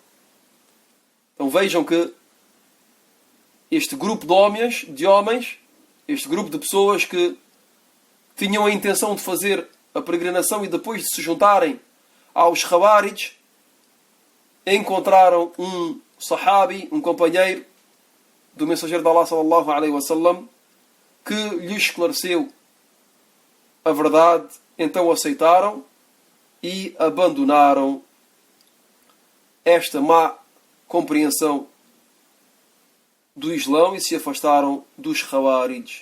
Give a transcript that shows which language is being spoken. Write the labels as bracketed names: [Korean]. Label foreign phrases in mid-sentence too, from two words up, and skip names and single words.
[Portuguese] Então vejam que este grupo de homens, este grupo de pessoas que tinham a intenção de fazer a peregrinação e depois de se juntarem aos Khawarij, encontraram um sahabi, um companheiro do mensageiro de Allah [Arabic] صلى الله عليه وسلم, [Portuguese] que lhes esclareceu a verdade, então aceitaram e abandonaram esta má compreensão do Islão e se afastaram dos Khawarij.